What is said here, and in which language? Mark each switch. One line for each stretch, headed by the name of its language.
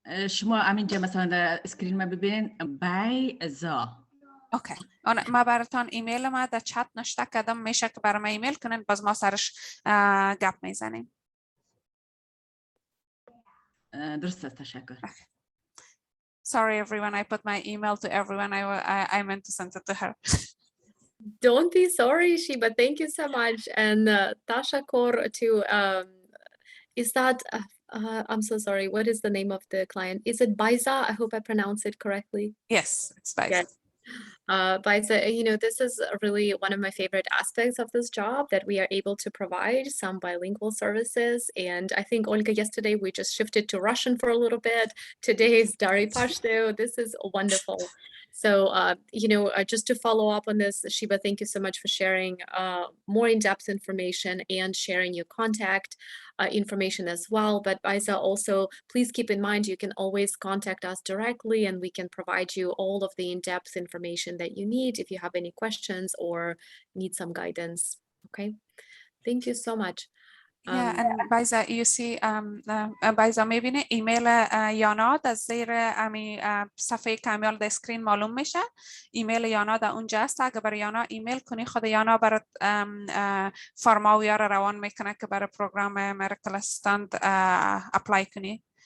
Persian: شما همینجا مثلا در اسکرین ما ببینین بیضا. اوکی. ما براتون ایمیل ما در چت نشته کردم. میشه که برای ما ایمیل کنین، باز ما سرش گپ میزنیم. درست است، تشکر.
English: Sorry everyone, I put my email to everyone. I meant to send it to her. Don't be sorry, Shiba. Thank you so much. And Tashakor to, is that, I'm so sorry. What is the name of the client? Is it Baiza? I hope I pronounce it correctly. Yes, it's Baiza. Yes. Baiza, you know, this is really one of my favorite aspects of this job, that we are able to provide some bilingual services. And I think, Olga, yesterday we just shifted to Russian for a little bit. Today is Dari Pashto. This is wonderful. So, you know, just to follow up on this, Shiba, thank you so much for sharing more in-depth information and sharing your contact information as well. But Baiza, also, please keep in mind, you can always contact us directly and we can provide you all of the in-depth information that you need if you have any questions or need some guidance. Okay, thank you so much. Yeah, and Baiza, you see,
Persian: Baiza میبینه ایمیل یانا از زیر صفحه کمیال در اسکرین معلوم میشه. ایمیل یانا در اونجا است. اگه برای یانا ایمیل کنی، خود یانا برات فرماویا رو روان میکنه که برای پروگرام مدیکال اسیستنت اپلای کنی.